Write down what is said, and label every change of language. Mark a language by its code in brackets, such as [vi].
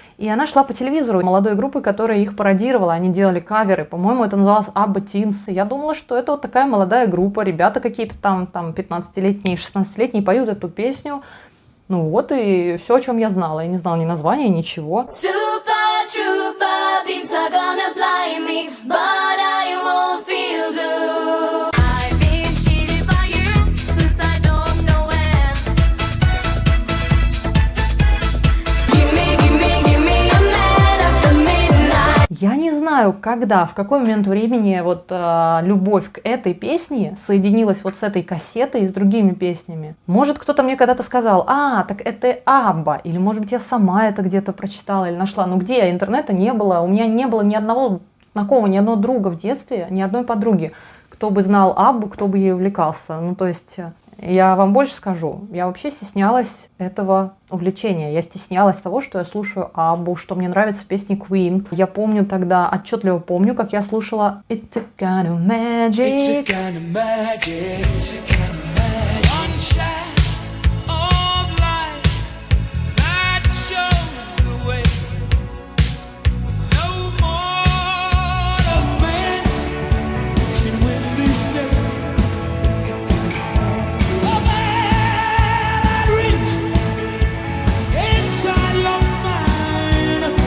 [ru] И она шла по телевизору молодой группы, которая их пародировала. Они делали каверы. По-моему, это называлось Abba Teens. Я думала, что это вот такая молодая группа. Ребята какие-то там 15-летние, 16-летние поют эту песню. Ну вот и все, о чем я знала. Я не знала ни названия, ничего. [en] Super trooper beams are gonna blind me, but I won't feel blue. I've been cheated by you since I don't know when. Give me a man after midnight. [ru] Я не знаю, когда, в какой момент времени вот любовь к этой песне соединилась вот с этой кассетой и с другими песнями. Может, кто-то мне когда-то сказал, так это Абба, или может быть я сама это где-то прочитала или нашла. Ну где? Интернета не было, у меня не было ни одного знакомого, ни одного друга в детстве, ни одной подруги, кто бы знал Аббу, кто бы ей увлекался. Ну то есть... Я вам больше скажу, я вообще стеснялась этого увлечения. Я стеснялась того, что я слушаю Аббу, что мне нравятся песни Queen. Я помню тогда, отчетливо помню, как я слушала It's a kind of magic. [en] It's a kind of magic. It's a kind of magic. One shot of light that shows the way. No more of man can win this day. It's a kind of man that reaches inside your mind.